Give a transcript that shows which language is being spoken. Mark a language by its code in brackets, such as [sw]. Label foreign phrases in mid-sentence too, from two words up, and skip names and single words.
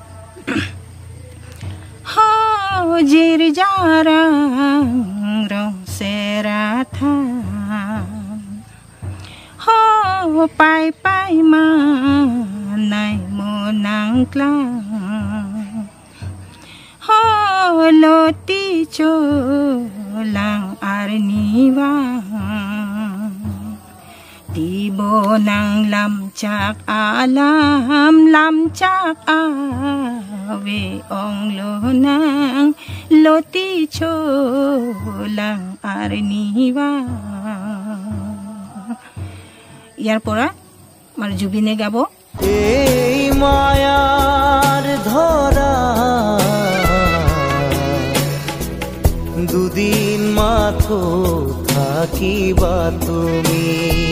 [mjw] হাজিৰ জাৰাং ৰং চেৰা থা পাই পাই মা নাই মনাংক্লা লতি চলাং arniwa tibonang lamcak awe ong lonang loti cholang arniwa [as] ইয়াৰ পৰা আমাৰ জুবিনে গাব। এই মায়াৰ ধৰা দুদিন মাথো থাকিবা তুমি